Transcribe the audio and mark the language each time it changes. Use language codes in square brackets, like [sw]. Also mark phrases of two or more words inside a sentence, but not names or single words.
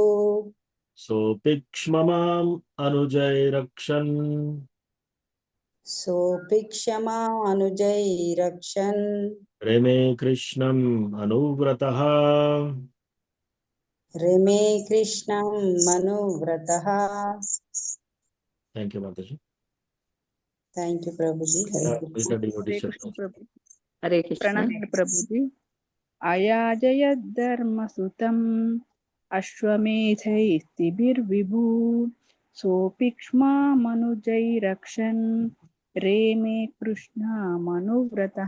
[sa] सोऽपि क्ष्ममाम् अनुजैरक्षन् सोऽपि क्षमानुजैरक्षन् रेमे कृष्णम् अनुव्रतः रेमे कृष्णम् मनुव्रतः [en] thank you మాతాజీ thank you ప్రభుజీ హరే [te] మిగతా కృష్ణ డివోటీస్ [sa] హరే కృష్ణ [te] చెప్పండి ప్రభు. [sa] హరే కృష్ణ [te] ప్రణామాలు ప్రభుజీ. [sa] అయాజయద్ధర్మసుతం అశ్వమేధైస్తిభిర్విభూ సోऽपि క్ష్మామనుజైరక్షన్ రేమే కృష్ణ మనువ్రతః.